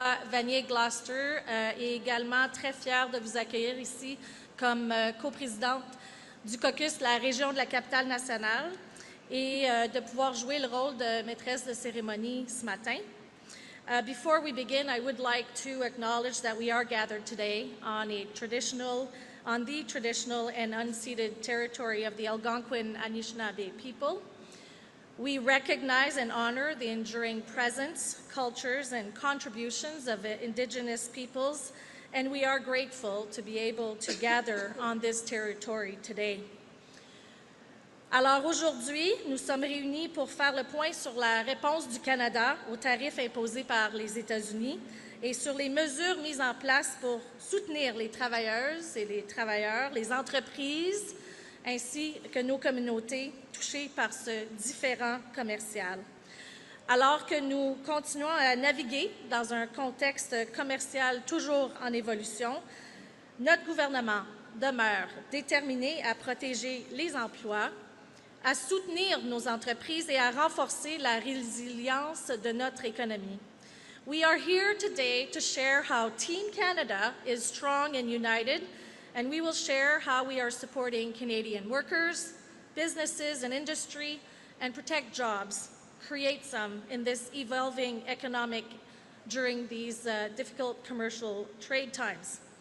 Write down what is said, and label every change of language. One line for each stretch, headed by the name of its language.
French: Vanier-Gloucester est également très fière de vous accueillir ici comme coprésidente du caucus de la région de la capitale nationale et de pouvoir jouer le rôle de maîtresse de cérémonie ce matin.
English: Before we begin, I would like to acknowledge that we are gathered today on the traditional and unceded territory of the Algonquin Anishinaabe people. We recognize and honor the enduring presence, cultures, and contributions of Indigenous peoples, and we are grateful to be able to gather on this territory today.
French: Alors aujourd'hui, nous sommes réunis pour faire le point sur la réponse du Canada aux tarifs imposés par les États-Unis et sur les mesures mises en place pour soutenir les travailleuses et les travailleurs, les entreprises, ainsi que nos communautés touchées par ce différend commercial. Alors que nous continuons à naviguer dans un contexte commercial toujours en évolution, notre gouvernement demeure déterminé à protéger les emplois, à soutenir nos entreprises et à renforcer la résilience de notre économie.
English: We are here today to share how Team Canada is strong and united, and we will share how we are supporting Canadian workers, businesses and industry, and protect jobs, create some in this evolving economic during these difficult commercial trade times.